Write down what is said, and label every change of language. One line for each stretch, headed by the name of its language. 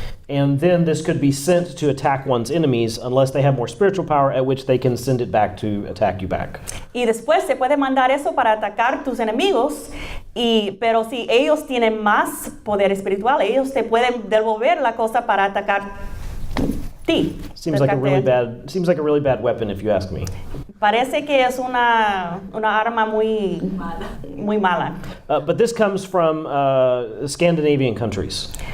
English: And then this could be sent to attack one's enemies unless they have more spiritual power, at which they can send it back to attack you back.
Spanish: Y después se puede mandar eso para atacar tus enemigos, pero si ellos tienen más poder espiritual, ellos te pueden devolver la cosa para atacar ti.
English: Seems like a really bad weapon if you ask me.
Spanish: Parece que es una arma muy mala.
English: But this comes from Scandinavian countries.